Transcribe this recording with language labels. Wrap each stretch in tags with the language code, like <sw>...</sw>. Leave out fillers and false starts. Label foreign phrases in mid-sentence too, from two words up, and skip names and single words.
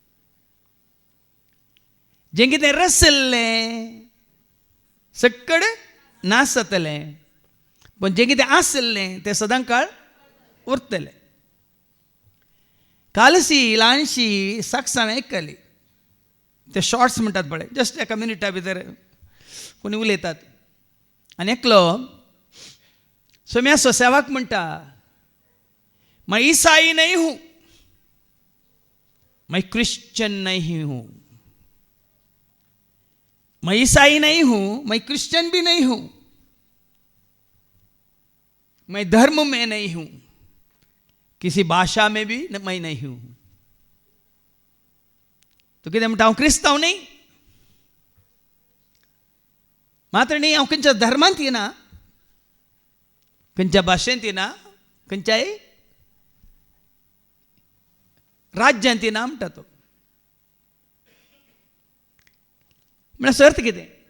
<kok>जें कितें रसल्लें सक्कड नाश जातलें, पण जें कितें आसल्लें तें सदां काळ उरतलें. कालसी ल्हानशी साक्षां आयकली, ते शॉर्ट्स म्हणटात पळय, जस्ट एका मिनिटा भितर कोणी उलयतात आनी एकलो सोम्या सोसेवाक म्हणटा,</kok> <hi>मैं ईसाई नहीं हूँ, मैं क्रिश्चियन नहीं हूँ. मैं ईसाई नहीं हूँ, मैं क्रिश्चियन भी नहीं हूँ, मैं धर्म में नहीं हूँ, किसी भाषा में भी मैं नहीं हूँ.</hi> <kok>तो कितें म्हणटा, हांव क्रिस्तांव न्ही, मात्र न्ही हांव खंयच्या धर्मांत येना, खंयच्या भाशेंत येना, खंयच्याय राज्यांत येना म्हणटा तो. म्हळ्यार अर्थ कितें?</kok>